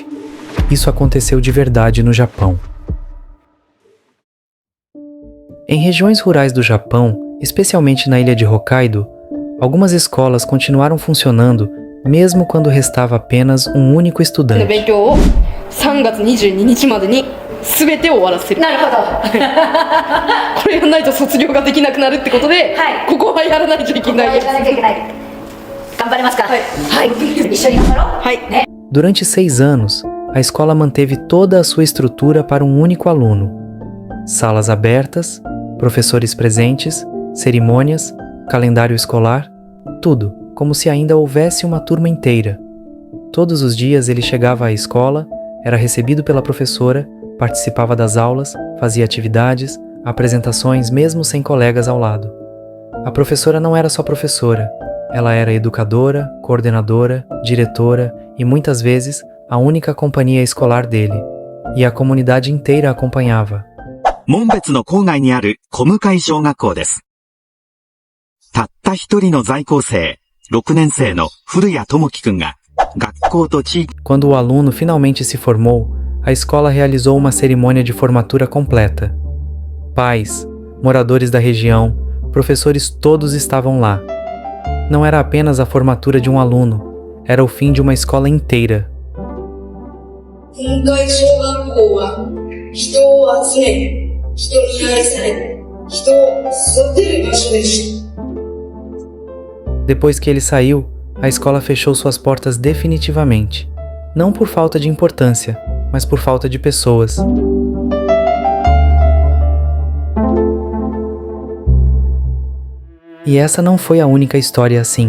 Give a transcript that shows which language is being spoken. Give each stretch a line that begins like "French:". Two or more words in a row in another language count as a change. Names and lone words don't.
Portuguese: Isso aconteceu de verdade no Japão. Em regiões rurais do Japão, especialmente na ilha de Hokkaido, algumas escolas continuaram funcionando mesmo quando restava apenas um único estudante.
Japanese: 3 月22日までに全てを終わらせる。なるほど。これやらないと卒業ができなくなるってことで、ここはやらないといけない。頑張れますか。はい。一緒に頑張ろう。はい。
Portuguese: Durante 6 anos, a escola manteve toda a sua estrutura para um único aluno. Salas abertas, professores presentes, cerimônias, calendário escolar, tudo, como se ainda houvesse uma turma inteira. Todos os dias ele chegava à escola, era recebido pela professora, participava das aulas, fazia atividades, apresentações mesmo sem colegas ao lado. A professora não era só professora, ela era educadora, coordenadora, diretora e muitas vezes a única companhia escolar dele. E a comunidade inteira acompanhava.
Japanese: 紋別の郊外にある小向小学校です。たった一人の在校生、6年生の古谷智樹くんが、学校と地域。
Portuguese: Quando o aluno finalmente se formou, a escola realizou uma cerimônia de formatura completa. Pais, moradores da região, professores todos estavam lá. Não era apenas a formatura de um aluno, era o fim de uma escola inteira.
Japanese: 小向小学校は人を集め、人に愛され、人を育てる場所でした。
Portuguese: Depois que ele saiu, a escola fechou suas portas definitivamente. Não por falta de importância, mas por falta de pessoas. E essa não foi a única história assim.